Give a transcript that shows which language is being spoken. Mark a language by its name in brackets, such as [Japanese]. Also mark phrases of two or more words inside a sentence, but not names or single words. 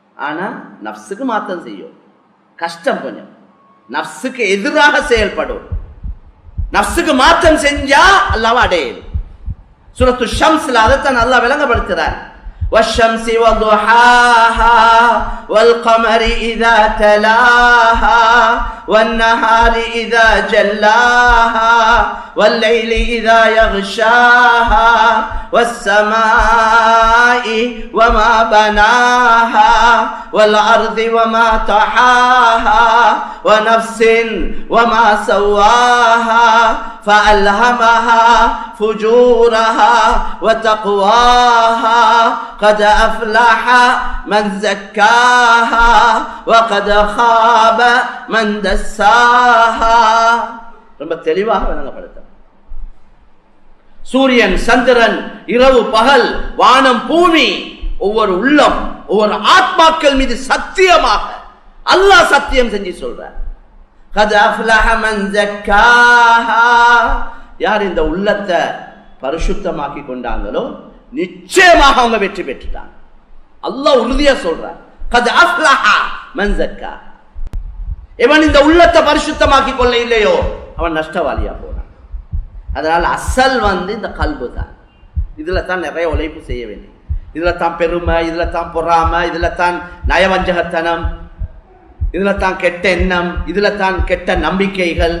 [Tamil] ஆனா நஃப்ஸுக்கு மாற்றம் செய்யும், கஷ்டம் கொஞ்சம், நஃப்ஸுக்கு எதிராக செயல்படும். நஃப்ஸுக்கு மாற்றம் செஞ்சா அல்லாஹ்வை அடையும். சூரத்து ஷம்ஸ்ல அதைத்தான் அல்லாஹ் விளங்கப்படுத்துறார். [Arabic] والشمس وضحاها والقمر إذا تلاها والنهار إذا جلاها والليل إذا يغشاها والسماء وما بناها والأرض وما طحاها ونفس وما سواها فألهمها فجورها وتقواها قد أفلح من زكاها وقد خاب من دساها. [Tamil] ரொம்ப தெளிவாக விளங்கப்படுத்த சூரியன் சந்திரன் இரவு பகல் வானம் பூமி ஒவ்வொரு உள்ளம் ஒவ்வொரு ஆத்மாக்கள் மீது சத்தியமாக அல்லாஹ் சத்தியம் செஞ்சு சொல்றார். [Arabic] قد أفلح من زكاها. [Tamil] யார் இந்த உள்ளத்தை பரிசுத்தமாக்கி கொண்டாங்களோ நிச்சயமாக அவங்க வெற்றி பெற்றுட்டாங்க. அல்லாஹ் உறுதியா சொல்றார். [Arabic] قد أفلح من زكاها. [Tamil] இவன் இந்த உள்ளத்தை பரிசுத்தமாக்கி கொள்ள இல்லையோ அவன் நஷ்டவாளியா போனான். அதனால அசல் இந்த கல்பு தான். இதுல தான் நிறைய உழைப்பு செய்ய வேண்டியது. இதுல தான் பெருமை, இதுல தான் பொறாமை, இதுல தான் நயவஞ்சகத்தனம், இதுல தான் கெட்ட எண்ணம், இதுல தான் கெட்ட நம்பிக்கைகள்.